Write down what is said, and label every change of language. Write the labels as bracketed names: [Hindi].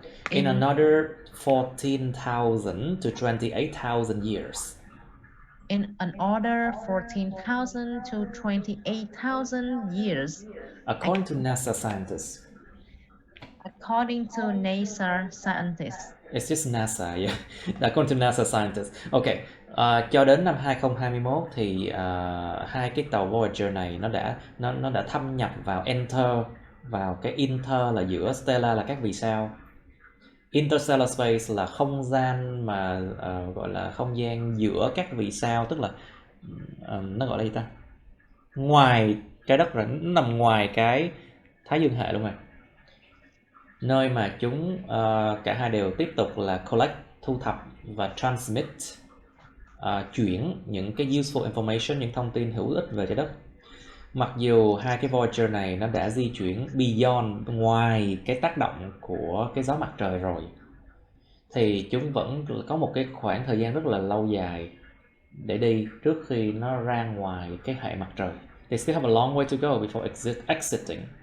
[English] In another 14,000 to 28,000 years. In another 14,000 to 28,000 years. According to NASA scientists. According to NASA scientists. It's just NASA, yeah. According to NASA scientists. [Vietnamese] Okay, cho đến năm 2021 thì hai cái tàu Voyager này nó đã thâm nhập vào vào cái inter là giữa, stellar là các vì sao. Interstellar space là không gian mà gọi là không gian giữa các vì sao, tức là nó gọi là gì ta? Ngoài trái đất rồi, nó nằm ngoài cái Thái Dương hệ luôn rồi. Nơi mà chúng cả hai đều tiếp tục là collect, thu thập và transmit, chuyển những cái useful information, những thông tin hữu ích về trái đất. Mặc dù hai cái Voyager này nó đã di chuyển beyond, ngoài cái tác động của cái gió mặt trời rồi, thì chúng vẫn có một cái khoảng thời gian rất là lâu dài để đi trước khi nó ra ngoài cái hệ mặt trời. [English] They still have a long way to go before exiting.